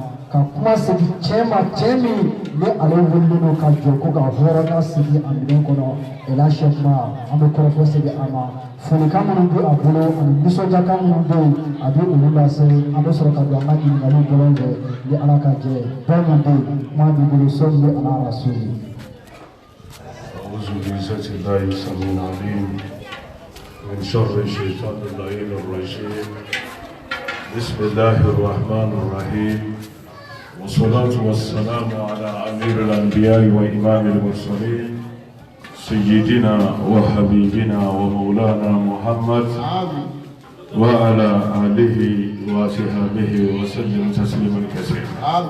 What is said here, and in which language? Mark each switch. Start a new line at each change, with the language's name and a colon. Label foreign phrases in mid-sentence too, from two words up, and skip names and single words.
Bambara: ka kuma sigi cɛma cɛ min ni ale wililen don ka jɔ ko ka hɔrɔnya sigi a minɛn kɔnɔ Elhadji Kuma an bɛ kɔrɔfɔ segi a ma folikan minnu bɛ a bolo ani nisɔndiyakan minnu bɛ yen a bɛ olu lase an bɛ sɔrɔ ka don an ka ɲininkaliw bɔlɔn fɛ ni Ala ka jɛ bɛɛ min bɛ yen kuma b'i bolo sɔli bɛ ala rasuli.
Arabic: أعوذ بعزة الله السميع العليم من شر الشيطان اللعين الرجيم بسم الله الرحمن الرحيم والصلاة والسلام على أمير الأنبياء وإمام المرسلين سيدنا وحبيبنا ومولانا محمد وعلى آله وصحبه وسلم تسليما كثيرا.